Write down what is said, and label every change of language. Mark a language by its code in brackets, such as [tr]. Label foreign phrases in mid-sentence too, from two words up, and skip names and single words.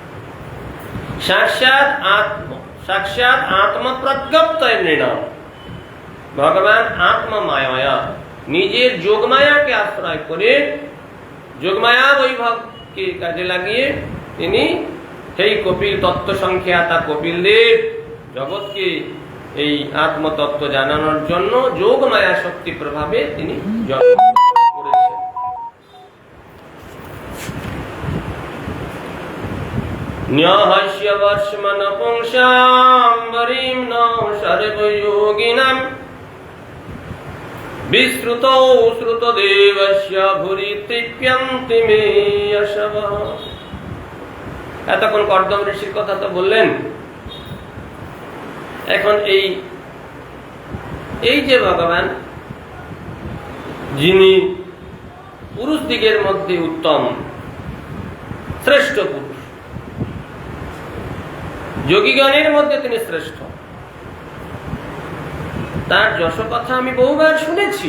[sa] সাক্ষাৎ আত্মপ্রজ্ঞপ্তয়ে নৃণাম, [bn] ভগবান আত্মমায়া নিজের যোগমায়াকে আশ্রয় করে, যোগমায়া বৈভবকে কাজে লাগিয়ে তিনি সেই কপিল তত্ত্ব সংখ্যাতা কপিলদেব জগৎকে এই আত্মতত্ত্ব জানানোর জন্য যোগমায়া শক্তি প্রভাবে তিনি জন্ম করেছেন। [sa] ন্যহস্য বর্ষ্মন পুংসাম বরিম ন সর্বযোগিনাম বিশ্রুতৌ শ্রুত দেবস্য ভুরি তৃপ্যন্তি মে যশবঃ। [bn] এতক্ষণ কর্দম ঋষির কথা তো বললেন। এখন এই যে ভগবান, যিনি পুরুষ দিগের মধ্যে উত্তম শ্রেষ্ঠ পুরুষ, যোগীগণের মধ্যে তিনি শ্রেষ্ঠ, তার যশ কথা আমি বহুবার শুনেছি।